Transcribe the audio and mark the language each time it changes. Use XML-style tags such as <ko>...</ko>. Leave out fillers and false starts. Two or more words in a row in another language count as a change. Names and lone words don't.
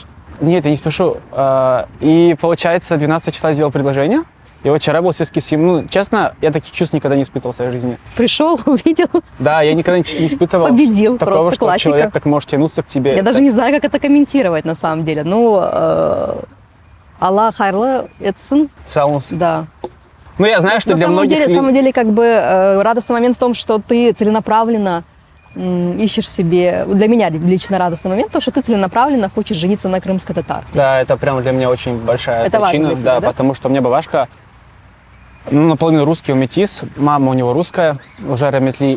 <ru>Нет, я не спешу. И получается, 12 числа сделал предложение. И вот вчера был светский сим. Ну, честно, я таких чувств никогда не испытывал в своей жизни. Пришел, увидел, Да, я никогда не испытывал победил, такого, просто что классика. человек так может тянуться к тебе. Я даже не знаю, как это комментировать на самом деле. Ну,</ru> <crh>Аллах хайрлы этсин,</crh> <ru>Салмус. да. Ну, я знаю, что На для самом многих... деле, на самом деле, как бы радостный момент в том, что ты целенаправленно ищешь себе, для меня лично радостный момент, то, что ты целенаправленно хочешь жениться на крымской татарке. Да, это прям для меня очень большая Это важно причина. для тебя, да? Потому что у меня бабашка, ну, наполовину русский, он метис, мама у него русская, уже Раметли.</ru>